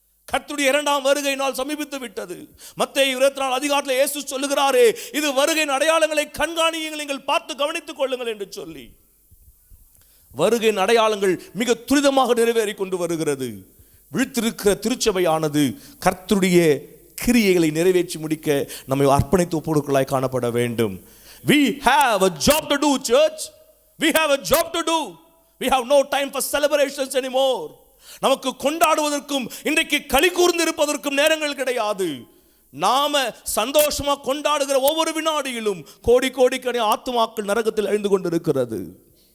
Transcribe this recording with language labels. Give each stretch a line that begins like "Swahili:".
Tamil: கர்த்தருடைய இரண்டாம் வருகை நாள் சமீபித்து விட்டது. மத்தேயு 24 அதிகாரத்தில் இயேசு சொல்லுகிறாரே, இது வருகையின் அடையாளங்களை கண்காணியுங்கள், நீங்கள் பார்த்து கவனித்துக் கொள்ளுங்கள் என்று சொல்லி வருகையின் அடையாளங்கள் மிக துரிதமாக நிறைவேறி கொண்டு வருகிறது. விழித்திருக்கிற திருச்சபையானது கர்த்தருடைய கிரியைகளை நிறைவேற்றி முடிக்க நம்மை அர்ப்பணித்து ஒப்புக்கொடுக்கலாய் காணப்பட வேண்டும்.
English: We have a job to do, church. We have a job to do. We have no time for celebrations anymore.
Tamil: நமக்கு கொண்டாடுவதற்கும் இன்றைக்கு களி கூர்ந்து இருப்பதற்கும் நேரங்கள் கிடையாது. நாம சந்தோஷமா கொண்டாடுகிற ஒவ்வொரு வினாடியிலும் கோடிக்கணக்கான ஆத்துமாக்கள் நரகத்தில் அழிந்து கொண்டிருக்கிறது.